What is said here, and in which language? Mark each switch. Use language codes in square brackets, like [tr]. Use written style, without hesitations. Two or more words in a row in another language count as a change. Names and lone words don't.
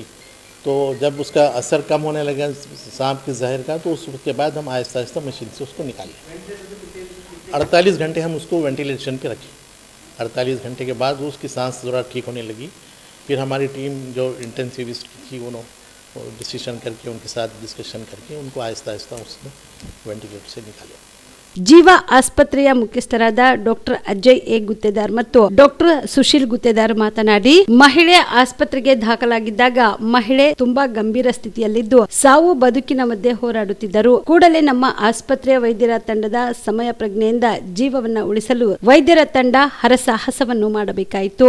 [hi] तो जब उसका असर कम होने लगा सांप के जहर का, तो उसके बाद हम आहिस्ता आहिस्ता मशीन से उसको निकाले। 48 घंटे हम उसको वेंटिलेशन पे रखे। 48 घंटे के बाद उसकी सांस ज़रा ठीक होने लगी। फिर हमारी टीम जो इंटेंसिविस्ट थी, उन्होंने डिसीजन करके उनके साथ डिस्कशन करके उनको आहिस्ता आहिस्ता उसने वेंटिलेटर से निकाले। [kn] ಜೀವ ಆಸ್ಪತ್ರೆಯ ಮುಖ್ಯಸ್ಥರಾದ ಡಾಕ್ಟರ್ ಅಜಯ್ ಎ ಗುತ್ತೇದಾರ್ ಮತ್ತು ಡಾಕ್ಟರ್ ಸುಶೀಲ್ ಗುತ್ತೇದಾರ್ ಮಾತನಾಡಿ, ಮಹಿಳೆ ಆಸ್ಪತ್ರೆಗೆ ದಾಖಲಾಗಿದ್ದಾಗ ಮಹಿಳೆ ತುಂಬಾ ಗಂಭೀರ ಸ್ಥಿತಿಯಲ್ಲಿದ್ದು ಸಾವು ಬದುಕಿನ ಮಧ್ಯೆ ಹೋರಾಡುತ್ತಿದ್ದರು. ಕೂಡಲೇ ನಮ್ಮ ಆಸ್ಪತ್ರೆಯ ವೈದ್ಯರ ತಂಡದ ಸಮಯ ಪ್ರಜ್ಞೆಯಿಂದ ಜೀವವನ್ನ ಉಳಿಸಲು ವೈದ್ಯರ ತಂಡ ಹರಸಾಹಸವನ್ನು ಮಾಡಬೇಕಾಯಿತು.